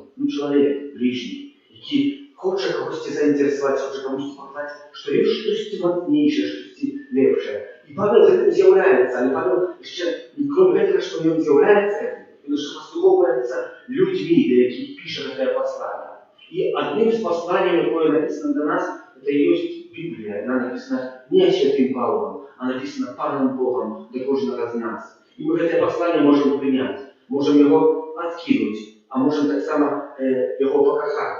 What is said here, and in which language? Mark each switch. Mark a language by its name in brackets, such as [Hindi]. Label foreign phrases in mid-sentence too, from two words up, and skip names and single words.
[Ukrainian] Ну, чоловік, ближній, який хоче когось заінтересувати, хоче комусь показати, що є щось мощніше, щось лепше. І Павел цим з'являється, але Павел ще, крім того, що в ньому з'являється, він ще послуговується людьми, для яких пише це послання. [Russian] И одним из посланий, которое написано для нас, это и есть Библия. Она написана не святым Павлом, а написана Паном Богом для каждого из нас. И мы это послание можем принять, можем его откинуть, а можем [Ukrainian] так само [Russian] его покахать.